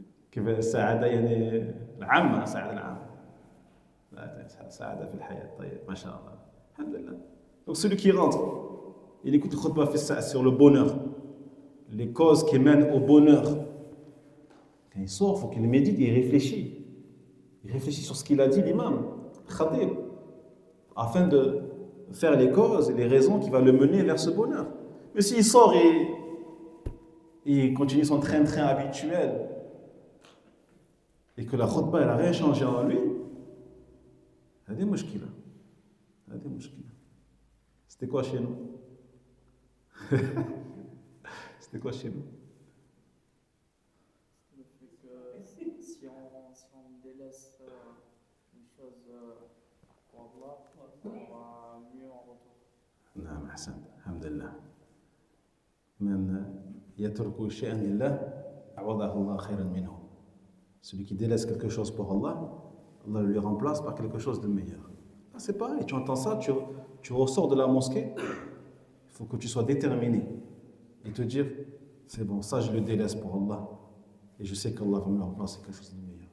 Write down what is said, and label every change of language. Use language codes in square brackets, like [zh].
[ar] كيف السعادة يعني العامة، السعادة العامة. سعادة في الحياة. طيب ما شاء الله. الحمد لله. [fr] Donc celui qui rentre, il écoute le khutbah sur le bonheur, les causes qui mènent au bonheur. Quand il sort, il faut qu'il médite et il réfléchit. Il réfléchit sur ce qu'il a dit l'imam, le khatib, afin de faire les causes et les raisons qui vont le mener vers ce bonheur. Mais s'il sort et il continue son train-train habituel et que la khutbah n'a rien changé en lui, il y a des mushkila. C'était quoi chez nous? C'était quoi chez nous? Le fait que si on délaisse une chose pour Allah, on aura mieux en retour. [ar] نعم أحسنت الحمد لله. من يترك شيئا لله عوضه الله خيرا منه. [fr] Celui qui délaisse quelque chose pour Allah, Allah lui remplace par quelque chose de meilleur. Ah, c'est pareil, tu entends ça, tu ressors de la mosquée, il faut que tu sois déterminé et te dire, c'est bon, ça je le délaisse pour Allah et je sais qu'Allah va me remplacer quelque chose de meilleur.